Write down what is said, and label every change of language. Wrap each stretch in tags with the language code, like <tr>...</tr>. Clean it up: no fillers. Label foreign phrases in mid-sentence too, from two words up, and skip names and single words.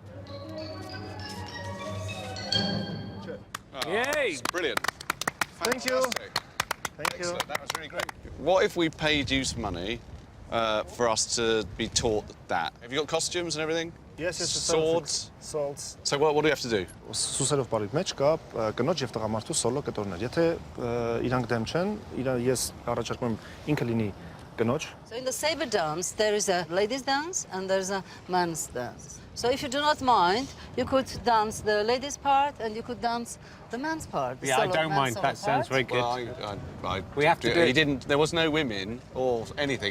<en>Yay! Brilliant. Thank you. Thank you. That was really great. What if we paid you some money for us to be taught that? Have you got costumes and everything? Yes, yes. Swords? Swords. So what do we have to do?</en> <hy>Սուսերով բարիք մեջ կա կնոջ եւ տղամարդու սոլո կտորներ։ Եթե իրանք դեմ չեն, ես առաջարկում եմ ինքը լինի կնոջ։</hy> <en>So in the sabre dance, there is a ladies' dance and there's a man's dance. So if you do not mind, you could dance the ladies' part and you could dance the man's part. Yeah, I don't mind. That sounds very good. Well, We have to do He it. didn't. There was no women or anything.</en>